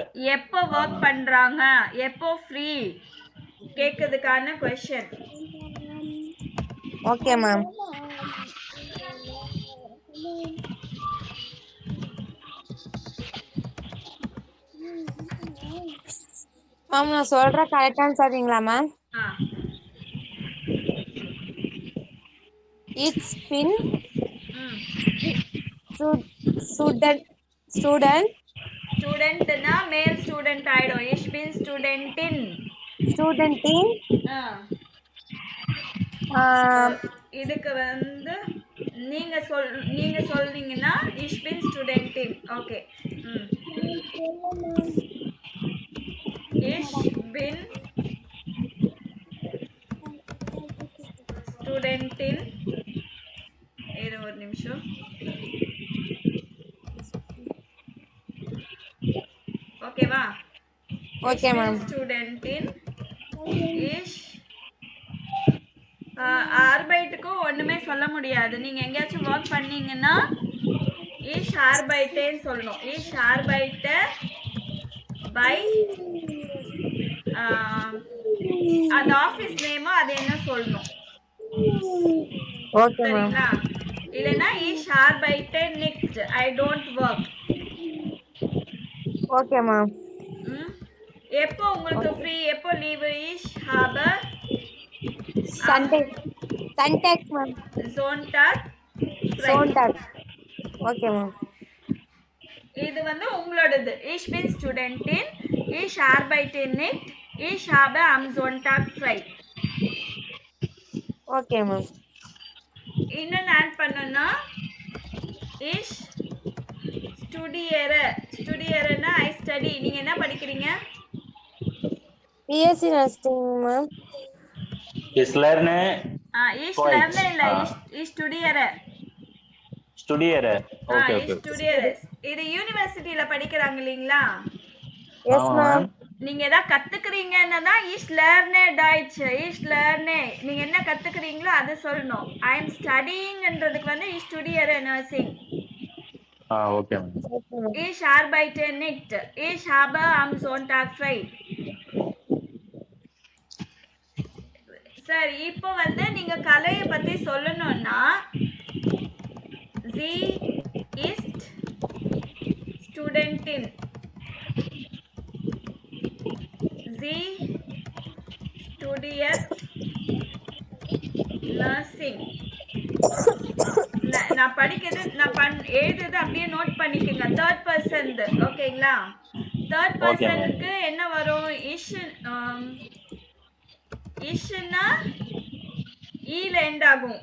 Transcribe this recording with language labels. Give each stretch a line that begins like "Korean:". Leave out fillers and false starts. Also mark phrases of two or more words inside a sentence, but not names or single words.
Tamil: எப்போ வர்க் பண்றாங்க, எப்போ ஃப்ரீ கேக்குறதுக்கான क्वेश्चन.
English: okay ma'am.
Tamil: மேம் நான் சொல்ற கரெக்டா சொல்றீங்களா மேம்?
English: It's been
Tamil: ஸ்டூடண்ட்னா
English: male student
Tamil: ஆயிடும்.
German: Ich bin Studentin.
Tamil: இதுக்கு வந்து நீங்க சொல்றீங்கன்னா
German: Ich bin Studentin.
Tamil: ஓகே.
German: Ich bin Studentin.
Tamil: இது ஒரு நிமிஷம். ஓகேவா?
English: okay ma'am.
German: Studentin. Ich
Tamil: ஆர்பைட்டுக்கு ஒண்ணுமே சொல்ல முடியாது. நீங்க எங்கேயாச்சும் வர்க் பண்ணீங்கன்னா
German: Ich arbeite
Tamil: சொல்லணும்.
German: Ich arbeite by
Tamil: அந்த
English: office name
Tamil: அது என்ன சொல்லணும்.
English: okay ma'am.
Tamil: சரிங்களா? இல்லனா
German: Ich arbeite nicht.
English: I don't work. okay ma'am.
Tamil: எப்போ உங்களுக்கு ஃப்ரீ, எப்போ லீவ்?
German: Ich habe Sonntag மேம். Sonntag.
English: okay ma'am.
Tamil: இது வந்து உங்களோடது.
German: Ich bin Studentin. Ich arbeite nicht. Ich habe am Sonntag frei.
English: okay ma'am.
Tamil: இன்னும் ஆட் பண்ணனும்னா
German: Ich studiere.
English: Studierனா I study.
Tamil: நீங்க என்ன படிக்கிறீங்க?
English: BSc nursing ma'am.
German: Ich lerne. Ich lerne இல்ல. Ich studiere.
English: ஓகே.
German: studiere.
Tamil: இது யுனிவர்சிட்டில படிக்கறாங்க இல்லீங்களா?
English: yes ma'am.
Tamil: நீங்க எதா கத்துக்கிறீங்கன்னா தான்
German: Ich lerne Deutsch. Ich lerne.
Tamil: நீங்க என்ன கத்துக்கிறீங்களோ அத சொல்லணும்.
English: I am studying
German: ன்றதுக்கு வந்து Ich studiere nursing.
English: okay ma'am.
German: Ich arbeite nicht. Ich habe am Sonntag frei.
Tamil: சரி, இப்போ வந்து நீங்க கலைய பத்தி சொல்லணும்னா
German: sie ist Studentin. Sie studiert nursing.
Tamil: நான் படிக்கிறது எழுதுறது அப்படியே நோட் பண்ணிக்கோங்க.
English: third person
Tamil: ஓகேங்களா? தேர்ட்
English: Okay, ma'am.
Tamil: பர்சனுக்கு என்ன வரும்? இஷ்னா ஈல எண்ட் ஆகும்.